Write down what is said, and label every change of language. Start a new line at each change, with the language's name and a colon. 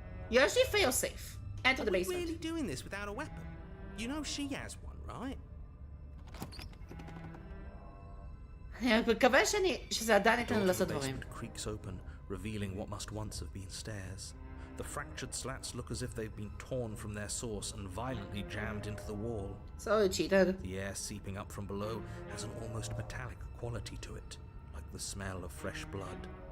Hebrew: יש לי
English: fail safe. Enter the basement. Are we really doing this without a weapon? You know she has one, right?
Hebrew: אני מקווה שזה עדיין ניתן
English: The
Hebrew: לעשות דברים.
English: basement creaks open, revealing what must once have been stairs. The fractured slats look as if they've been torn from their source and violently jammed into the wall. So you cheated. The air seeping up from below has an almost metallic quality to it, like the smell of fresh blood.